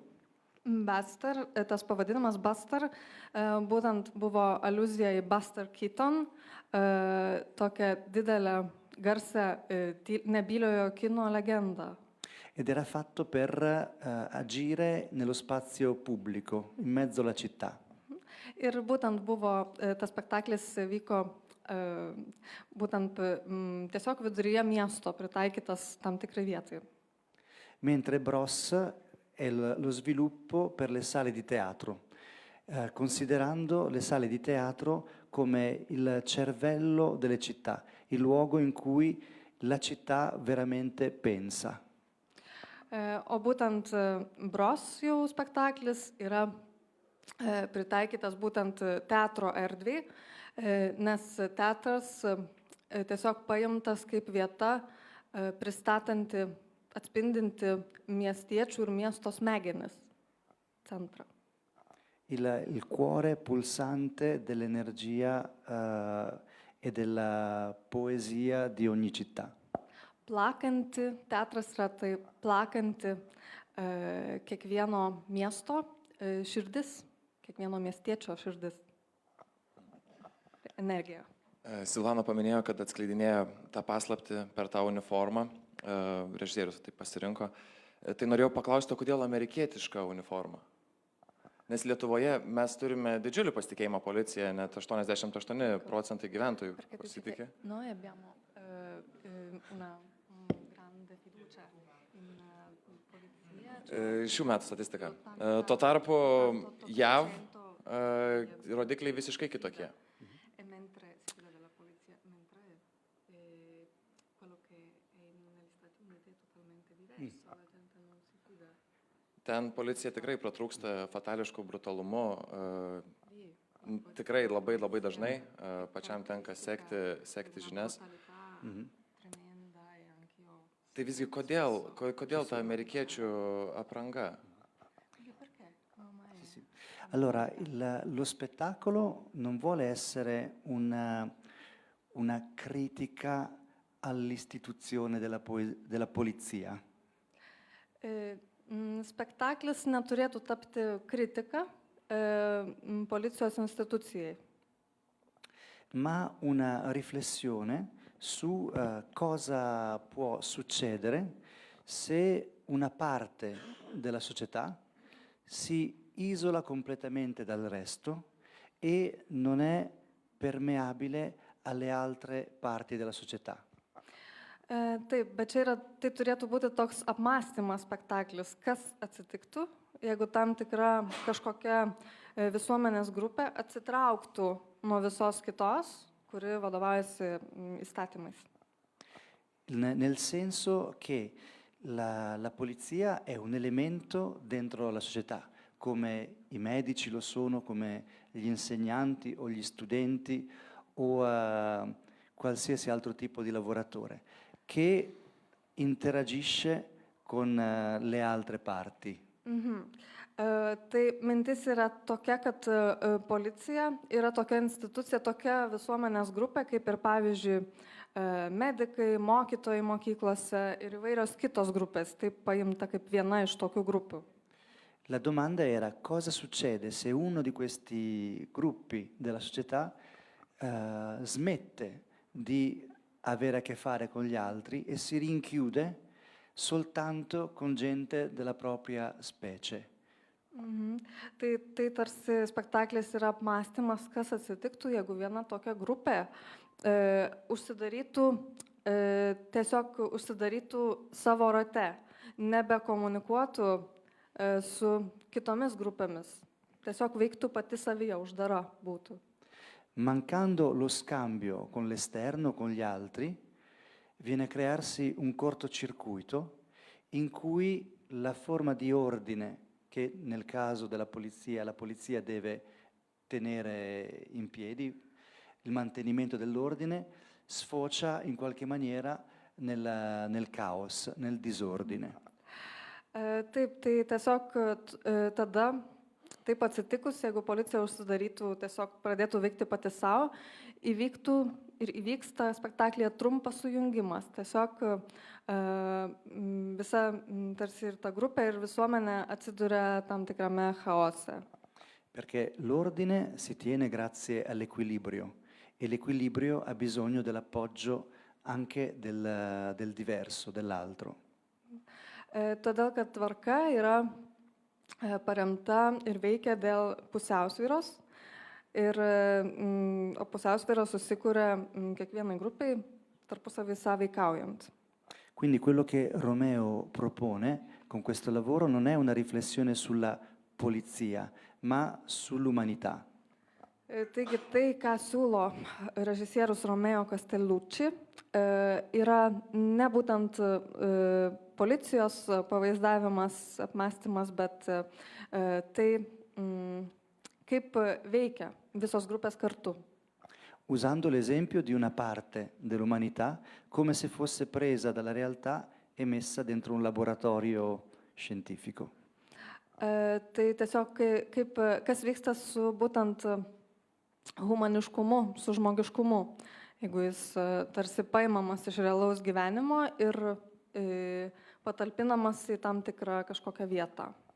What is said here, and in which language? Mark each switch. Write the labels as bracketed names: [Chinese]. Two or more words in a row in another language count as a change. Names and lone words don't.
[Lithuanian] Buster, tas pavadinimas Buster, būtent buvo aliuzija į Buster Keaton, tokią didelę garsą nebyliojo kino legendą. [Italian] Ed era fatto per agire nello spazio pubblico, in mezzo alla città. [Lithuanian] Ir būtent buvo, tas spektaklis vyko būtent tiesiog viduryje miesto, pritaikytas tam tikrai vietai. [Italian] Mentre Bros è lo sviluppo per le sale di teatro, considerando le sale di teatro come il cervello delle città, il luogo in cui la città veramente pensa. [Lithuanian] O būtent Bros jau spektaklis yra pritaikytas būtent teatro erdvėj, nes teatras tiesiog paimtas kaip vieta pristatanti, atspindinti miestiečių ir miesto smegenis centrą. [Italian] Il cuore pulsante dell'energia e della poesia di ogni città. [Lithuanian] Plakanti, teatras yra tai plakanti kiekvieno miesto širdis, kiekvieno miestiečio širdis. Energija. Silvana paminėjo, kad atskleidinėjo tą paslaptį per tą uniformą, režisierius tai pasirinko. Tai norėjau paklausti, kodėl amerikietiška uniforma? Nes Lietuvoje mes turime didžiulį pasitikėjimą policiją, net 88% gyventojų pasitikė. [Italian] Noi abbiamo una grande fiducia in polizia. [Lithuanian] Šių metų statistika. Tuo tarpu JAV rodikliai visiškai kitokie. [Italian] Mentre si fida della polizia, mentre quello che è negli Stati Uniti è totalmente diverso, la gente non si fida. [Lithuanian] Ten policija tikrai pratrūksta fatališkų brutalumu, tikrai labai labai dažnai, pačiam tenka sekti žinias. [Italian] Tremenda e anch'io. [Lithuanian] Tai visgi kodėl ta amerikiečių apranga? [Italian] Perché? Allora, lo spettacolo non vuole essere una critica all'istituzione della polizia. [Lithuanian] Spektaklis neturėtų tapti kritika policijos institucijai, [Italian] ma una riflessione su cosa può succedere se una parte della società si isola completamente dal resto e non è permeabile alle altre parti della società. [Lithuanian] Taip, bet tai turėtų būti toks apmąstymas spektaklis, kas atsitiktų, jeigu tam tikra kažkokia visuomenės grupė atsitrauktų nuo visos kitos, kuri vadovaujasi įstatymais. [Italian] Nel senso che la polizia è un elemento dentro la società, come i medici lo sono, come gli insegnanti o gli studenti o qualsiasi altro tipo di lavoratore, che interagisce con le altre parti. [Lithuanian] Tai mintis yra tokia, kad policija yra tokia institucija, tokia visuomenės grupė, kaip ir pavyzdžiui medikai, mokytojai mokyklose ir įvairios kitos grupės, taip paimta kaip viena iš tokių grupių. [Italian] La domanda era cosa succede se uno di questi gruppi della società smette di avere a che fare con gli altri e si rinchiude soltanto con gente della propria specie. [Lithuanian] Tai tarsi spektaklis yra apmąstymas, kas atsitiktų, jeigu viena tokia grupė užsidarytų savo rate, nebekomunikuotų su kitomis grupėmis, tiesiog veiktų pati savyje, uždara būtų. [Italian] Mancando lo scambio con l'esterno, con gli altri, viene a crearsi un cortocircuito in cui la forma di ordine che nel caso della polizia, la polizia deve tenere in piedi, il mantenimento dell'ordine, sfocia in qualche maniera nel caos, nel disordine. [Lithuanian] Taip, tai tiesiog tada, taip atsitikus, jeigu policija užsidarytų, tiesiog pradėtų veikti pati savo, įvyktų ir įvyksta spektaklyje trumpas sujungimas. Tiesiog visa tarsi ir ta grupė ir visuomenė atsiduria tam tikrame chaose. [Italian] Perché l'ordine si tiene grazie all'equilibrio e l'equilibrio ha bisogno dell'appoggio anche del diverso, dell'altro. [Lithuanian] Todėl, kad tvarka yra paremta ir veikia dėl pusiausvyros, Ir pusiausvėra susikuria kiekvienai grupiai tarpusavį sąveikaujant. [Italian] Quindi quello che Romeo propone con questo lavoro non è una riflessione sulla polizia, ma sull'umanità. [Lithuanian] Taigi tai, ką siūlo režisierius Romeo Castellucci, yra ne būtent policijos pavaizdavimas, apmąstymas, bet tai, kaip veikia visos grupės kartu. [Italian] Usando l'esempio di una parte dell'umanità come se fosse presa dalla realtà e messa dentro un laboratorio scientifico. [Lithuanian] Tai tiesiog kas vyksta su būtent humaniškumu, su žmogiškumu, jeigu jis tarsi paimamas iš realaus gyvenimo ir patalpinamas į tam tikrą kažkokią vietą.